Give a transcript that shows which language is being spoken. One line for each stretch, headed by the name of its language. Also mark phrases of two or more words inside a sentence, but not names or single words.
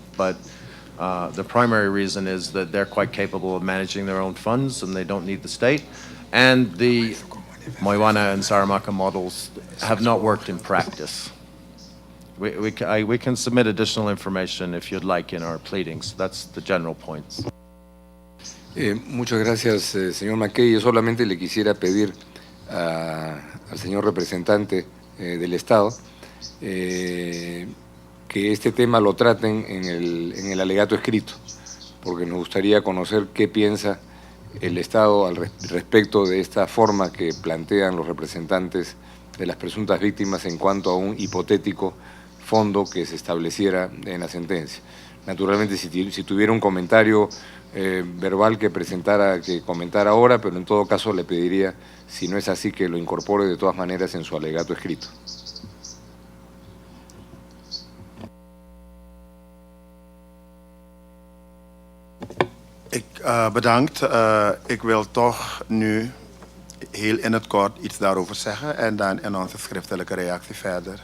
English: But the primary reason is that they're quite capable of managing their own funds and they don't need the state. And the Moywana and Saramacca models have not worked in practice. We can submit additional information if you'd like in our pleadings. That's the general points.
Spanish: Muchas gracias, señor McKay. Yo solamente le quisiera pedir al señor representante del Estado que este tema lo traten en el alegato escrito, porque nos gustaría conocer qué piensa el Estado al respecto de esta forma que plantean los representantes de las presuntas víctimas en cuanto a un hipotético fondo que se estableciera en la sentencia. Naturalmente, si tuviera un comentario verbal que comentara ahora, pero en todo caso le pediría, si no es así, que lo incorpore de todas maneras en su alegato escrito.
Dutch: Bedankt. Ik wil toch nu heel in het kort iets daarover zeggen en dan in onze schriftelijke reactie verder.